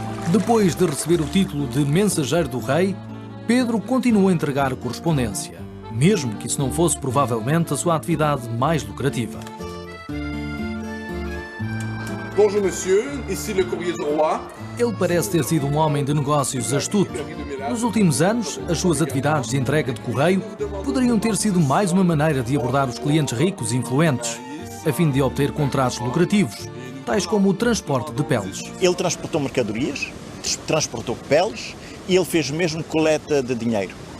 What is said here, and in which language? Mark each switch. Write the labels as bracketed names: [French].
[Portuguese] Depois de receber o título de Mensageiro do Rei, Pedro continuou a entregar correspondência, mesmo que isso não fosse provavelmente a sua atividade mais lucrativa. [French] Bonjour monsieur, ici le courrier du roi. [Portuguese] Ele parece ter sido um homem de negócios astuto. Nos últimos anos, as suas atividades de entrega de correio poderiam ter sido mais uma maneira de abordar os clientes ricos e influentes, a fim de obter contratos lucrativos, tais como o transporte de peles. Ele transportou mercadorias, transportou peles e ele fez mesmo coleta de dinheiro.